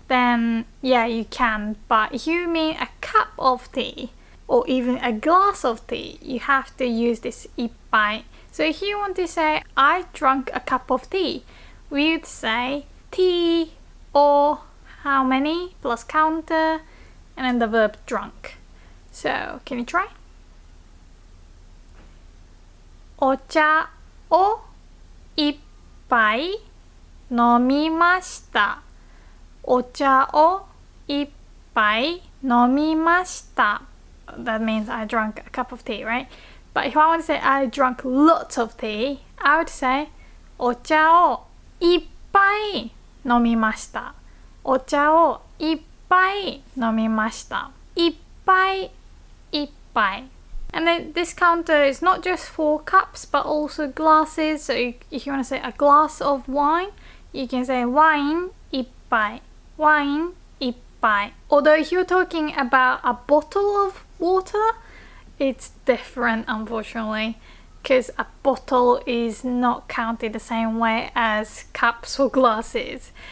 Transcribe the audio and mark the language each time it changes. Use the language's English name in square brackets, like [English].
[English] Then yeah, you can. But if you mean a cup of tea or even a glass of tea, you have to use this いっぱい. So if you want to say I drank a cup of tea, we would say tea or how many plus counter and then the verb drunk. So can you try? [Japanese] お茶をいっぱい飲みました。お茶をいっぱい飲みました。 [English] That means I drank a cup of tea, right? But if I want to say I drank lots of tea, I would say [Japanese] お茶をいっぱい飲みました。お茶をいっぱい飲みました。いっぱい、いっぱい. [English] And then this counter is not just for cups but also glasses. So if you want to say a glass of wine, you can say [Japanese] ワイン一杯。ワイン一杯. [English] Although if you're talking about a bottle of water, it's different unfortunately, because a bottle is not counted the same way as cups or glasses.